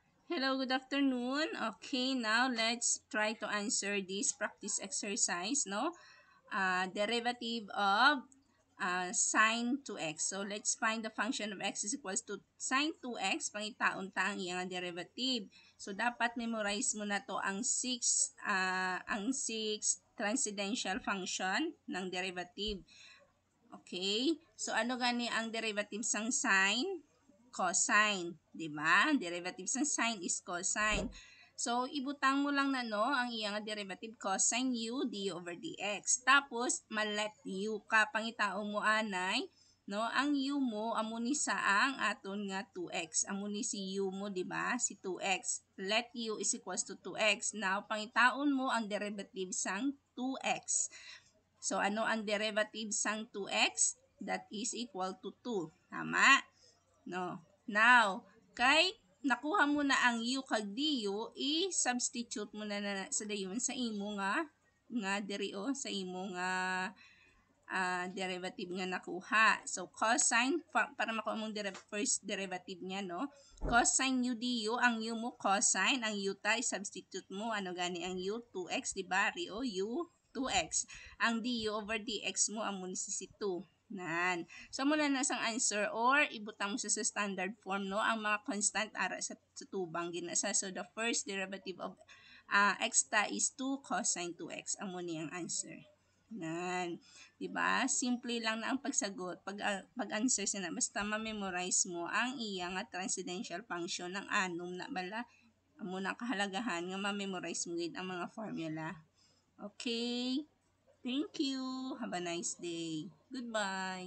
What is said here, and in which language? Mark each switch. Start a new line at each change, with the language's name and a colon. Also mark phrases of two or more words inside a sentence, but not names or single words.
English: Hello, good afternoon. Okay, now let's try to answer this practice exercise, no? Derivative of sine 2x. So, let's find the function of x is equals to sine 2x.
Hiligaynon: Pangitaon-ta ang iyang derivative. So, dapat memorize mo na to ang 6
English: transcendental function
Hiligaynon: ng derivative. Okay? So, ano gani ang derivative sang sine? Cosine, 'di ba? Derivative sang sine
English: is cosine.
Hiligaynon: So, ibutang mo lang na no ang iyang derivative
English: cosine u du over dx.
Hiligaynon: Tapos, malet u ka pangitao mo anay, no? Ang u mo amo ni saang aton nga 2x. Amo ni si u mo, 'di ba? Si 2x.
English: Let u is equals to 2x.
Hiligaynon: Now, pangitaon mo ang derivative sang 2x. So, ano ang derivative sang 2x?
English: That is equal to 2. Tama? No.
Hiligaynon: Now, kay nakuha mo na ang u kag du, i-substitute mo na sa dayon sa imo nga diri sa imo nga derivative nga nakuha. So, cosine, para makuha mong
English: first derivative
Hiligaynon: niya, no?
English: Cosine u du,
Hiligaynon: ang u mo cosine, ang u ta, i-substitute mo, ano gani ang u? 2x, di ba? Rio, u, 2x. Ang
English: du over dx
Hiligaynon: mo, amo ni si 2. Nan. So, muna na sang answer or ibutang mo sa
English: standard form,
Hiligaynon: no? Ang mga constant ara sa tubang ginasa.
English: So, the first derivative of x ta is 2 cosine 2x.
Hiligaynon: Amo ni ang answer. Nan. Diba? Simple lang na ang pagsagot. Pag-answer na basta ma-memorize mo ang iyang
English: transcendental function
Hiligaynon: ng anom na bala. Amo na kahalagahan nga ma-memorize mo gid ang mga formula.
English: Okay? Thank you. Have a nice day. Goodbye.